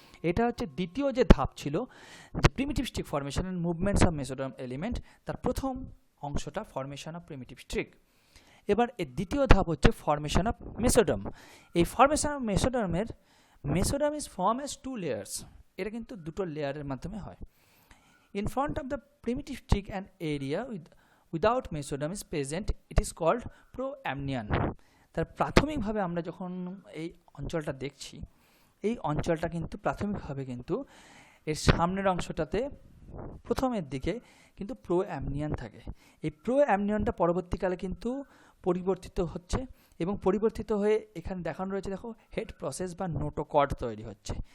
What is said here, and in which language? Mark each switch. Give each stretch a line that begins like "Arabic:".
Bangla: এটা হচ্ছে দ্বিতীয় যে ধাপ ছিল, যে
English: primitive streak formation and movements of mesoderm element,
Bangla: তার প্রথম অংশটা
English: Formation of primitive streak.
Bangla: এবার এর দ্বিতীয় ধাপ হচ্ছে
English: Formation of mesoderm. এই formation of mesoderm is form as 2 layers.
Bangla: এটা কিন্তু দুটো লেয়ারের মাধ্যমে হয়।
English: In front of the primitive stick an area without mesoderm is present, it is called proamnion.
Bangla: তার প্রাথমিকভাবে আমরা যখন এই অঞ্চলটা দেখছি, এই অঞ্চলটা কিন্তু প্রাথমিকভাবে কিন্তু এর সামনের অংশটাতে প্রথমের দিকে কিন্তু প্রোঅ্যামনিয়ন থাকে। এই প্রোঅ্যামনিয়নটা পরবর্তীকালে কিন্তু পরিবর্তিত হচ্ছে এবং পরিবর্তিত হয়ে এখানে দেখানো রয়েছে, দেখো হেড প্রসেস বা নোটোকর্ড তৈরি হচ্ছে।